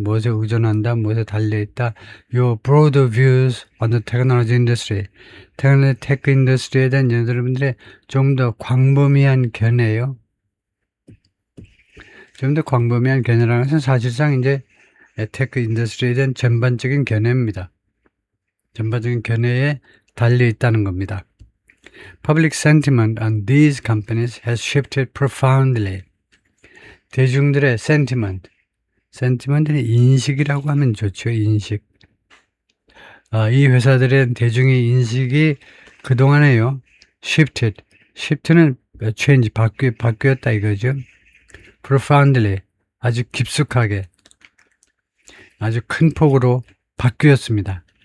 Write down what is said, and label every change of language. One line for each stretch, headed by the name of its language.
Korean: 무엇에 의존한다, 무엇에 달려있다. Your broader views on the technology industry, 테크 인더스트리에 대한 여러분들의 좀 더 광범위한 견해요. 좀 더 광범위한 견해라는 것은 사실상 이제 테크 인더스트리에 대한 전반적인 견해입니다. 전반적인 견해에 달려있다는 겁니다.
English: Public sentiment on these companies has shifted profoundly.
Korean: 대중들의 sentiment는 인식이라고 하면 좋죠. 인식. 이 회사들의 대중의 인식이 그동안에요. shift는 change, 바뀌었다 이거죠. profoundly, 아주 깊숙하게, 아주 큰 폭으로 바뀌었습니다.